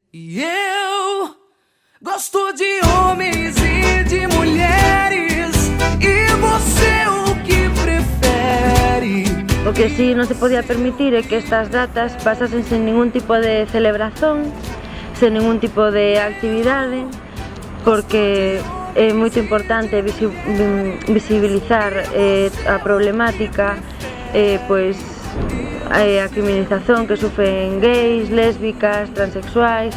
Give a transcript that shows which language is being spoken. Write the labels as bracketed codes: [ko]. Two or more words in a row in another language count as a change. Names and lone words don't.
[pt] E eu gosto de homens e de mulheres. E você o que prefere? [gl] O que sí non se podía permitir é que estas datas pasasen sen ningún tipo de celebración, sen ningún tipo de actividade, porque é moito importante visibilizar a problemática, pois a criminalización que sufren gays, lésbicas, transexuais.